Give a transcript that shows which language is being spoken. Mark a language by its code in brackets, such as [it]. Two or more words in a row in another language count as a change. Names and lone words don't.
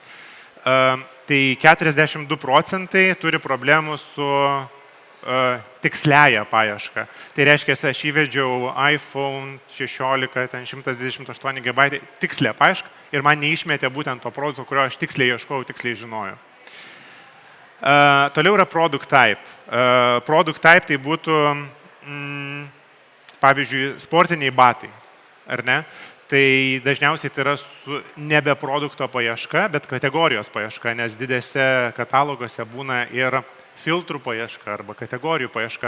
[lt] Tai 42% turi problemų su tiksliaja paieška. Tai reiškia, aš įvedžiau iPhone 16, ten 128 GB tikslę paiešką ir man neišmetė būtent to produkto, kurio aš tiksliai ieškojau, tiksliai žinojau. Toliau yra [en] product type. Product type [lt] tai būtų, pavyzdžiui, sportiniai batai, ar ne? Tai dažniausiai tai yra nebe produkto paieška, bet kategorijos paieška, nes didėse katalogose būna ir filtrų paieška arba kategorijų paieška.